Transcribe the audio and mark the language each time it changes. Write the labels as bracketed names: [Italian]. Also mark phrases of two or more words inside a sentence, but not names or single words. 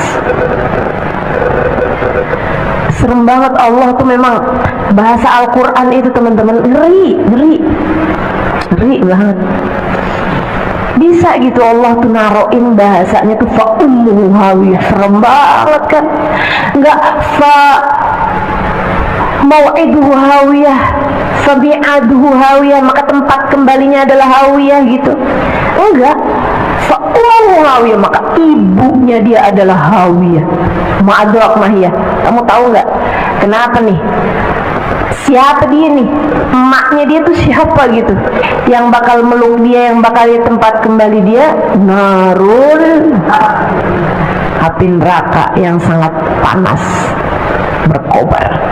[Indonesian] Serem banget. Allah tuh memang, bahasa Al-Quran itu teman-teman, ngeri banget. Bisa gitu Allah tuh naroin bahasanya tuh [Arabic] فأمه هاوية. [Indonesian] Serem banget kan. Enggak [Arabic] فموعده هاوية فبعاده هاوية, [Indonesian] maka tempat kembalinya adalah hawiyah gitu. Enggak, [Arabic] فأمه هاوية, [Indonesian] maka ibunya dia adalah hawiyah. [Arabic] ما أدراك ما هيه. [Indonesian] Kamu tahu nggak kenapa nih? Siapa dia nih? Emaknya dia tuh siapa gitu? Yang bakal meluk dia, yang bakal dia tempat kembali dia, narul, api neraka yang sangat panas, berkobar.